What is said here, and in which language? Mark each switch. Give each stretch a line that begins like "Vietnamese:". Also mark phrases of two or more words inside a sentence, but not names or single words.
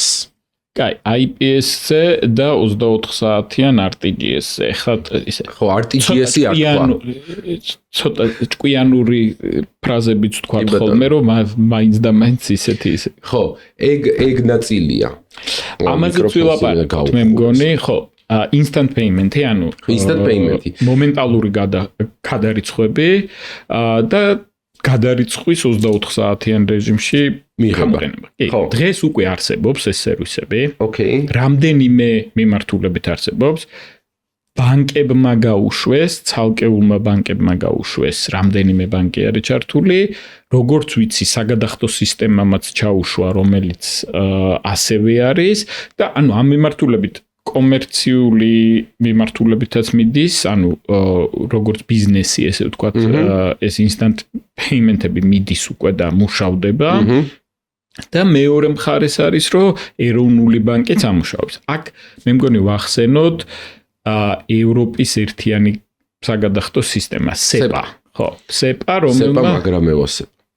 Georgian: კაი, IPS-ზე და 24 საათიან RTGS-ზე. ეხლა ისე. ხო, RTGS-ი არ თქვა. ცოტა ჭკვიანური ფრაზებიც თქვა ხოლმე, რომ მაინც და მაინც ისეთი ისე. ხო, ეგ ნაწილია. ამაზე ვილაპარაკოთ, მე მგონი, ხო.
English: Instant payment-ი, ანუ instant payment-ი.
Georgian: მომენტალური გადარიცხვები და გადარიცხვის 24 საათიან რეჟიმში მიღება. დღეს უკვე არსებობს ეს სერვისები. ოკეი. რამდენიმე მიმართულებით არსებობს. ბანკებმა გაუშვეს, ცალკეულმა ბანკებმა გაუშვეს, რამდენიმე ბანკი არის ჩართული. როგორც ვიცი, საგადახდო სისტემამაც ჩაუშვა, რომელიც ასევე არის და ანუ ამ მიმართულებით კომერციული მიმართულებითაც მიდის, ანუ როგორც ბიზნესი, ესე ვთქვათ, ეს
English: instant payment-ები
Georgian: მიდის უკვე და მუშავდება. და მეორე მხარეს არის, რომ ეროვნული ბანკიც ამუშავებს. აქ მე მგონი ვახსენოთ ევროპის ერთიანი საგადახდო სისტემა, SEPA. ხო, SEPA, რომელმა მაგრამ ევასებ.